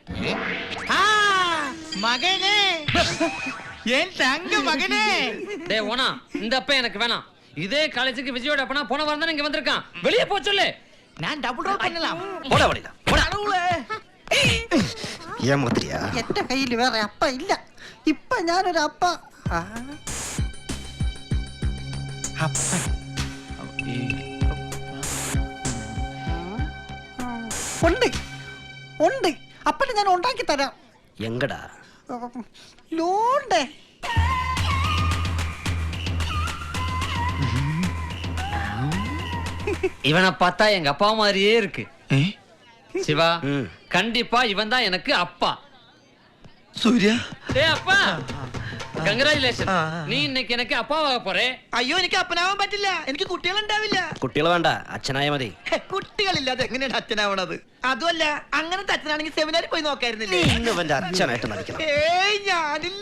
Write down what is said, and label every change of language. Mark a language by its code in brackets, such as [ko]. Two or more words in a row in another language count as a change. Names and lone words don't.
[ta] மகனே, என் தங்க மகனே. டேய் ஓனா, இந்த அப்பன் எனக்கு வேணாம். இதே காலேஜுக்கு விஜயோட அப்பனா போன வாரம் தான் இங்க வந்திருக்கான். வெளியே போ சொல்லு. நான் டபுள் ரோல் பண்ணலாம். போடா வழிடா, போடா. ஏமாத்திரியா? [ml] എന്റെ കയ്യിൽ വേറെ അപ്പ ഇല്ല. ഇപ്പൊ ഞാനൊരു അപ്പ. ഉണ്ട് ഉണ്ട്, അപ്പനെ ഞാൻ ഉണ്ടാക്കി തരാം. [ta] எங்கடா? [ml] ലോണ്ടേ. [ta] இவனை பார்த்தா எங்க அப்பா மாதிரியே இருக்கு. சிவா, கண்டிப்பா இவன் தான் எனக்கு அப்பா. [ml] സൂര്യ, [ta] டேய் அப்பா, [ml] കൺഗ്രാജുലേഷൻ. നീ ഇന്നേക്ക് എനിക്ക് അപ്പാവാ പോരെ. അയ്യോ, എനിക്ക് അപ്പനാവാൻ പറ്റില്ല. എനിക്ക് കുട്ടികളുണ്ടാവില്ല. കുട്ടികൾ വേണ്ട, അച്ഛനായ മതി. കുട്ടികളില്ലാതെ എങ്ങനെയാണ് അച്ഛനാവണത്? അതുമല്ല, അങ്ങനത്തെ അച്ഛനാണെങ്കിൽ സെമിനാറിൽ പോയി നോക്കായിരുന്നില്ലേ? ഇവന്റെ അച്ഛനായിട്ട് നടിക്കണം. ഏയ്, ഞാനില്ല.